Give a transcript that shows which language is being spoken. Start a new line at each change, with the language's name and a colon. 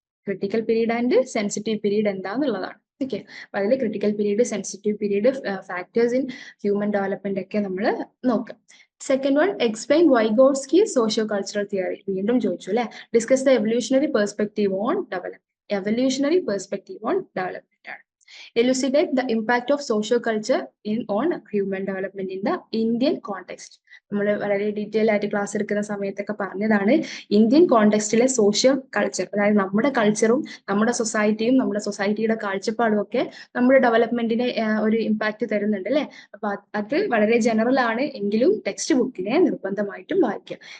Malayalam: Critical period and sensitive period എന്താന്നുള്ളതാണ്. Okay, അപ്പൊ അതിൽ critical period, sensitive period, factors in human development ഒക്കെ നമ്മൾ നോക്കാം.
English: Second one, explain Vygotsky socio cultural theory.
Malayalam: വീണ്ടും ചോദിച്ചു അല്ലെ.
English: Discuss the evolutionary perspective on development. Evolutionary perspective on development
Malayalam: ആണ്.
English: Elucidate the impact of social culture on human development in the Indian context.
Malayalam: നമ്മൾ വളരെ detail ആയിട്ട് class എടുക്കുന്ന സമയത്തൊക്കെ പറഞ്ഞതാണ് ഇന്ത്യൻ കോണ്ടെക്സ്റ്റിലെ സോഷ്യൽ കൾച്ചർ, അതായത് നമ്മുടെ കൾച്ചറും നമ്മുടെ സൊസൈറ്റിയും നമ്മുടെ സൊസൈറ്റിയുടെ കാഴ്ചപ്പാടും ഒക്കെ നമ്മുടെ ഡെവലപ്മെന്റിനെ ഒരു ഇമ്പാക്ട് തരുന്നുണ്ട് അല്ലെ. അപ്പൊ അത് വളരെ ജനറൽ ആണ്, എങ്കിലും ടെക്സ്റ്റ് ബുക്കിനെ നിർബന്ധമായിട്ടും വായിക്കുക.